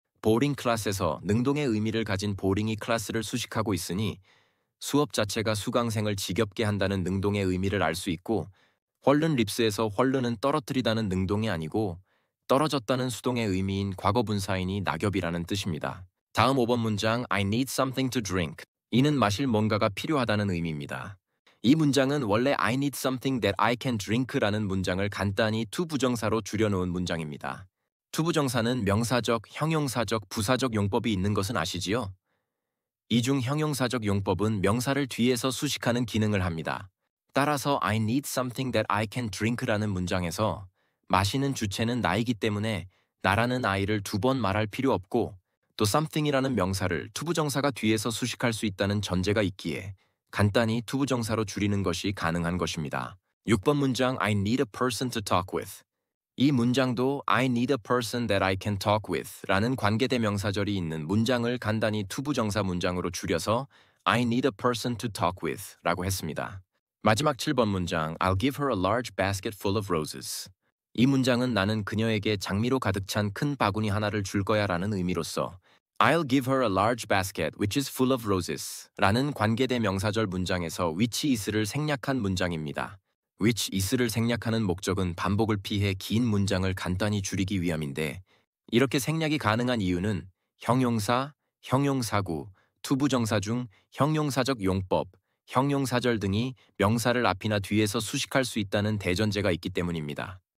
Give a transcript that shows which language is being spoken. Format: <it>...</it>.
<ko>보링 클래스에서 능동의 의미를 가진 보링이 클래스를 수식하고 있으니 수업 자체가 수강생을 지겹게 한다는 능동의 의미를 알 수 있고, 헐른 립스에서 헐른은 떨어뜨리다는 능동이 아니고 떨어졌다는 수동의 의미인 과거 분사이니 낙엽이라는 뜻입니다. 다음 5번 문장</ko> <en>I need something to drink.</en> <ko>이는 마실 뭔가가 필요하다는 의미입니다. 이 문장은 원래</ko> <en>I need something that I can drink</en> <ko>라는 문장을 간단히 to 부정사로 줄여놓은 문장입니다. to 부정사는 명사적, 형용사적, 부사적 용법이 있는 것은 아시지요? 이 중 형용사적 용법은 명사를 뒤에서 수식하는 기능을 합니다. 따라서</ko> <en>I need something that I can drink</en> <ko>라는 문장에서 마시는 주체는 나이기 때문에 나라는 아이를 2번 말할 필요 없고, 또 something이라는 명사를 투부정사가 뒤에서 수식할 수 있다는 전제가 있기에 간단히 투부정사로 줄이는 것이 가능한 것입니다.</ko> <en>6번 문장 I need a person to talk with.</en> <ko>이 문장도</ko> <en>I need a person that I can talk with 라는 관계대명사절이 있는 문장을 간단히 투부정사 문장으로 줄여서 I need a person to talk with 라고 했습니다.</en> <ko>마지막 7번 문장</ko> <en>I'll give her a large basket full of roses.</en> <ko>이 문장은 나는 그녀에게 장미로 가득 찬 큰 바구니 하나를 줄 거야 라는 의미로서</ko> <en>I'll give her a large basket which is full of roses</en> <ko>라는 관계대명사절 문장에서 which is를 생략한 문장입니다. which is를 생략하는 목적은 반복을 피해 긴 문장을 간단히 줄이기 위함인데, 이렇게 생략이 가능한 이유는 형용사, 형용사구, 투부정사 중 형용사적 용법, 형용사절 등이 명사를 앞이나 뒤에서 수식할 수 있다는 대전제가 있기 때문입니다.</ko>